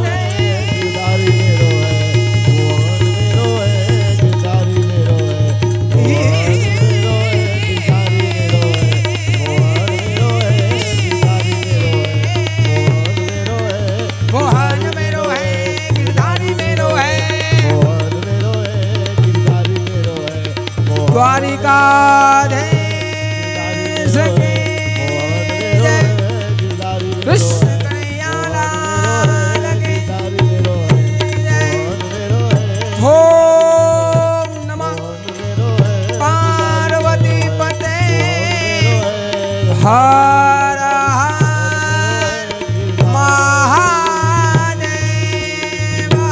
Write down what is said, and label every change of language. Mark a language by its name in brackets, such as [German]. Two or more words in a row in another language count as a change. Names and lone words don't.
[Hindi] गिरधारी मेरो है गिरधारी मेरो है मोहन मेरो है गिरधारी मेरो है द्वारिकाधीश के कृष्ण कन्हैया लाल की [Sanskrit] ओम नमः पार्वती पते [Hindi] हर हर महादेव